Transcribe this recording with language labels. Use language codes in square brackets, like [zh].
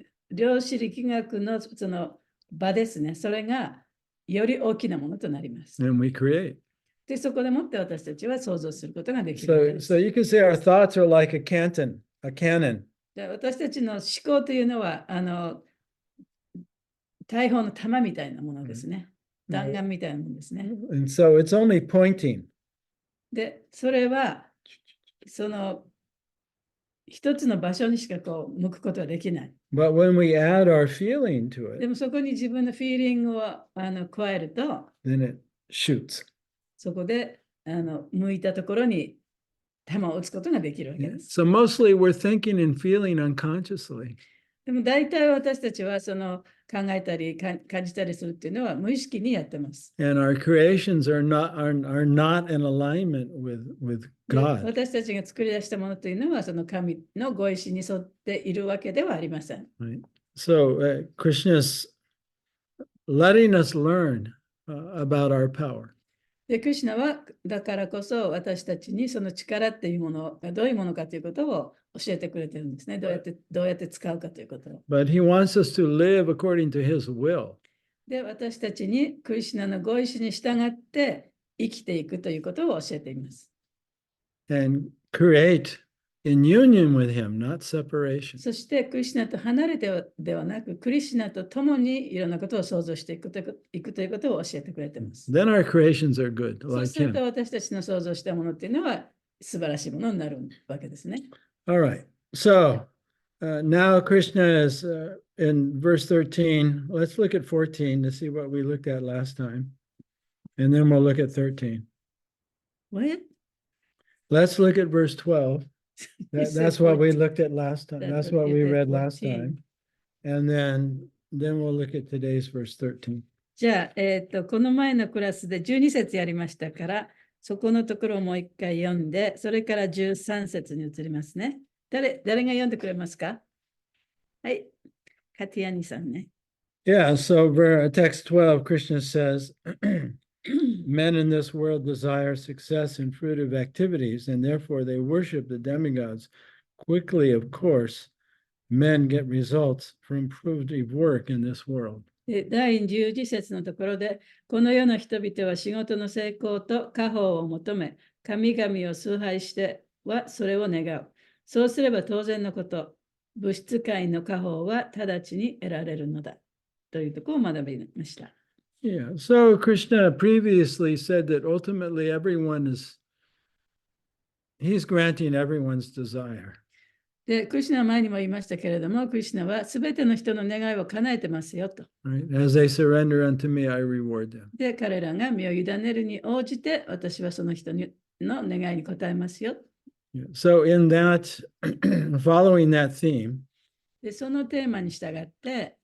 [ja] 量子力学のその場ですね。それがより大きなものとなります。 [en] And we create. [ja] で、そこでもって私たちは想像することができるわけです。 [en] So you can say our thoughts are like a cannon. [ja] で、私たちの思考というのは大砲の弾みたいなものですね。弾丸みたいなものですね。 [en] And so it's only pointing. [ja] で、それはその一つの場所にしかこう向くことはできない。 [en] But when we add our feeling to [ja] で [en] it, [ja] もそこに自分のフィーリングを加えると、 [en] then it shoots. [ja] そこで向いたところに球を打つことができるわけです。 [en] So mostly we're thinking and feeling unconsciously. [ja] でも大体私たちはその考えたり感じたりするっていうのは無意識にやってます。 [en] And our creations are not in alignment with [ja] で [en] God. [ja] 私たちが作り出したものというのはその神のご意志に沿っているわけではありません。 [en] Right? So Krishna's letting us learn about our power. [ja] で、クリシュナはだからこそ私たちにその力っていうものがどういうものかということを教えてくれてるんですね。どうやって使うかということを。 [en] But he wants us to live according to his will. [ja] で、私たちにクリシュナのご意志に従って生きていくということを教えています。 [en] And create in union with him, not separation. [ja] そしてクリシュナと離れてではなく、クリシュナと共にいろんなことを想像していくということを教えてくれています。 [en] Then our creations are good, [ja] そう [en] like [ja] すると [en] him. [ja] 私たちの想像したものっていうのは素晴らしいものになるわけですね。 [en] All right. So now Krishna is in verse 13. Let's look at 14 to see what we looked at last time. And then we'll look at 13. What? Let's look at verse 12. That's what we looked at last time. That's what we read last 14. time. And then we'll look at today's verse 13. [ja] じゃあ、この前のクラスで12節やりましたから、そこのところをもう一回読んで、それから13節に移りますね。誰が読んでくれますか？はい。カティアニさんね。 [en] Yeah, so text 12, Krishna says, men in this world desire success in fruitive activities, and therefore they worship the demigods. Quickly, of course, men get results from fruitive work in this world. [ja] で第11節のところで、この世の人々は仕事の成功と家宝を求め、神々を崇拝してはそれを願う。そうすれば当然のこと、物質界の家宝は直ちに得られるのだ。というところを学びました。 [en] Yeah, so Krishna previously said that ultimately he's granting everyone's desire. [ja] で、クリシュナは前にも言いましたけれども、クリシュナはすべての人の願いを叶えてますよと。 [en] Right? As they surrender unto me, I reward them. [ja] で、彼らが身を委ねるに応じて、私はその人の願いに応えますよ。 [en] Yeah. So in that, following that theme, [ja] で、そのテーマに従って、